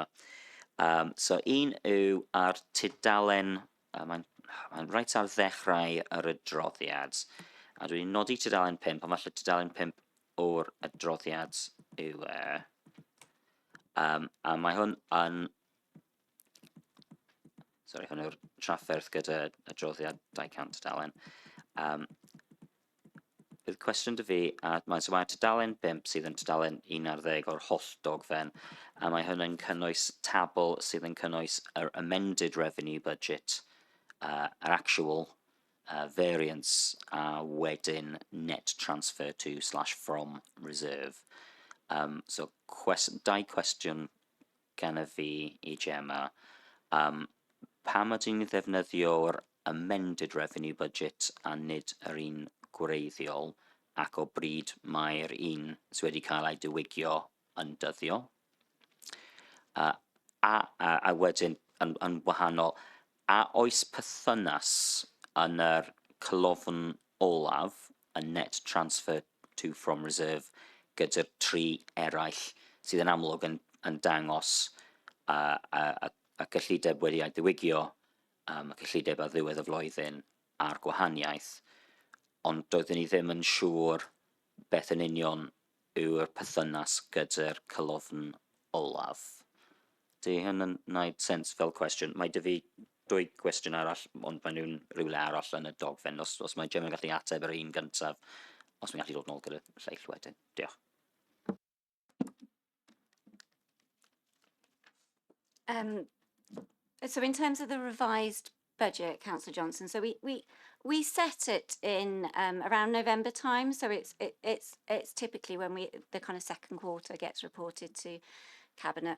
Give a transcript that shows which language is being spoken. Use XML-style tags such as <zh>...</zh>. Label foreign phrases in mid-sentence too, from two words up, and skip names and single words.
<cy>So un yw ar tudalen, mae'n reit ar ddechrau yr adroddiad, a dwi'n nodi tudalen 5, ond falle tudalen 5 o'r adroddiad yw a mae hwn yn, hwn yw'r trafferth gyda adroddiad 200 tudalen. Bydd cwestiwn dy fi, mae tudalen 5 sydd yn tudalen 11 o'r holl dogfen, a mae hwn yn cynnwys tabl sydd yn cynnwys yr</cy> <en>amended revenue budget,</en> <cy>yr</cy> <en>actual variance,</en> <cy>a wedyn</cy> <en>net transfer to/from reserve.</en> <cy>So 2 cwestiwn gan y fi i Gemma. Pam ydyn ni ddefnyddio'r</cy> <en>amended revenue budget</en> <cy>a nid yr un gwreiddiol, ac o bryd mae'r un sydd wedi cael ei diwygio yn dyddio? A wedyn yn wahanol, a oes perthynas yn yr colofn olaf, y</cy> <en>net transfer to from reserve,</en> <cy>gyda'r tri eraill sydd yn amlwg yn dangos y cyllideb wedi ei ddiwygio, y cyllideb ar ddiwedd y flwyddyn a'r gwahaniaeth, ond doeddwn ni ddim yn siŵr beth yn union yw'r perthynas gyda'r colofn olaf. Di hyn yn wneud sens fel cwestiwn? Mae dy fi 2 cwestiwn arall, ond maen nhw'n rhywle arall yn y dogfen. Os mae Gemma'n gallu ateb yr un gyntaf, os mae'n gallu dod nôl gyda lleill wedyn. Diolch.</cy> <en>So in terms of the revised budget, Councillor Johnson, so we set it in around November time. So it's typically when the kind of second quarter gets reported to Cabinet.</en>